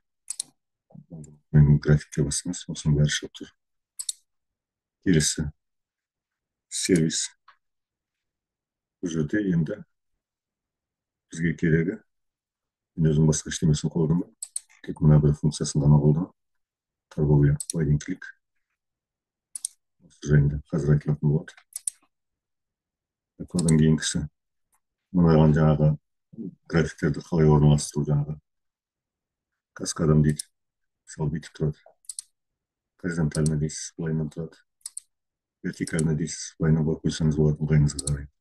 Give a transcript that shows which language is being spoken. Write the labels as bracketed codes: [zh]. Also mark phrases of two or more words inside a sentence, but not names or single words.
[kk] Мен графикке бассаңыз, осының бәрі шығып тұр. Келесі сервис. Бұл жерде енді бізге керегі, мен өзім басқа ештемесін қолданбаймын, тек мына бір функциясын ғана қолданамын. [ru] Торговля в один клик. [kk] Осы жайында қазір айтылатын болады. Одан кейінгісі мынаған жаңағы графиктерді қалай орналастыру, жаңағы каскадом дейді. Мысалы бүйтіп тұрады. Горизонтально дейсіз, былайынан тұрады. Вертикально дейсіз, былайынан қойып қойсаңыз болады, ыңғайыңызға қарай.